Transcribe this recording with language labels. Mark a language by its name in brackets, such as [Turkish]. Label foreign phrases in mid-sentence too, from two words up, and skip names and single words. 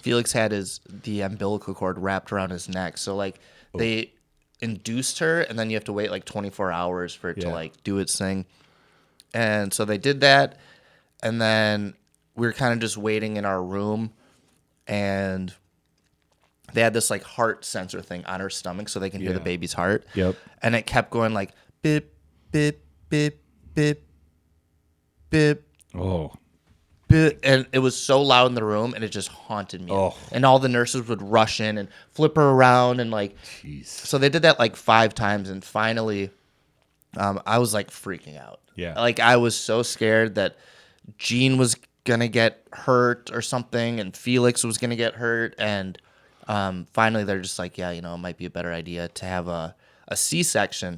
[English] Felix had the umbilical cord wrapped around his neck, so like they induced her, and then you have to wait like 24 hours for it to Yeah. like do its thing. And so they did that, and then we were kind of just waiting in our room, and they had this like heart sensor thing on her stomach so they can hear the Yeah. baby's heart. Yep. And it kept going like bip, bip, bip, bip, bip, Oh, bip. And it was so loud in the room, and it just haunted me. Oh. And all the nurses would rush in and flip her around, and like, jeez. so they did that like 5 times, and finally, I was like freaking out. Yeah. Like I was so scared that Jean was gonna get hurt or something, and Felix was gonna get hurt, and finally they're just like, yeah, it might be a better idea to have a C-section.